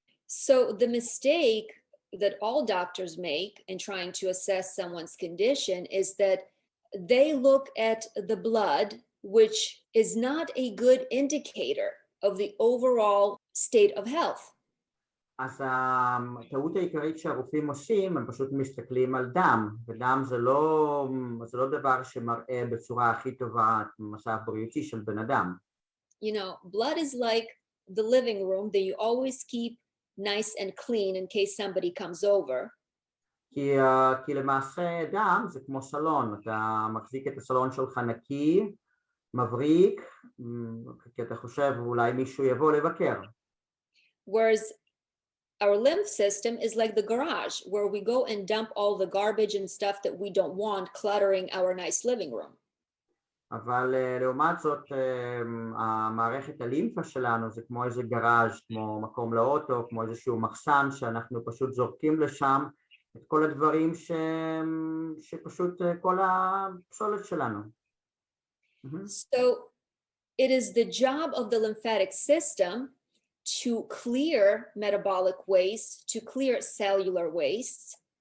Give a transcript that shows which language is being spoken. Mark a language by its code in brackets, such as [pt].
[en] So the mistake that all doctors make in trying to assess someone's condition is that they look at the blood, which is not a good indicator of the overall state of health. [he] אז הטעות העיקרית שהרופאים עושים, הם פשוט מסתכלים על דם, ודם זה לא דבר שמראה בצורה הכי טובה את מצב בריאותי של בן אדם. [en] You know, blood is like the living room that you always keep nice and clean in case somebody comes over. [he] כי למעשה דם זה כמו סלון, אתה מחזיק את הסלון שלך נקי, מבריק, כי אתה חושב אולי מישהו יבוא לבקר. [en] Whereas our lymph system is like the garage where we go and dump all the garbage and stuff that we don't want cluttering our nice living room. [he] אבל לעומת זאת המערכת הלימפה שלנו זה כמו איזה גראז', כמו מקום לאוטו, כמו איזשהו מחסן שאנחנו פשוט זורקים לשם את כל הדברים שפשוט כל הפסולת שלנו. [en] So it is the job of the lymphatic system to clear metabolic waste, to clear cellular wastes.